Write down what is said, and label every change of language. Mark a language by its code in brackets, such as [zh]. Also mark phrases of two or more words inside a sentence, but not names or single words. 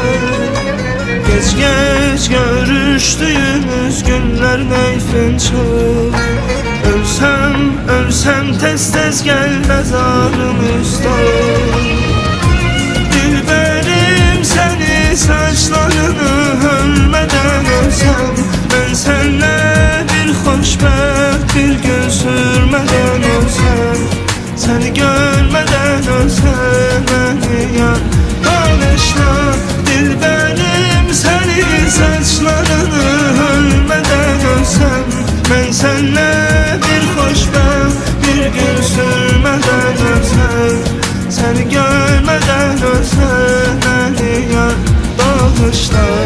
[az] Gec-gec görüşdüyümüz günlər neyfin çox, ölsəm tez-tez gəl məzarım üstə. [tr] Dilberim səni saçlarını ölmeden ölsem, ben senle bir hoşbəxt bir gün sürmeden ölsem, seni görmeden ölsem beni yar bağışla. Dilberim seni saçlarını ölmeden ölsem, ben senle bir hoşbəxt bir gün sürmeden ölsem, seni görmeden ölsem beni yar bağışla.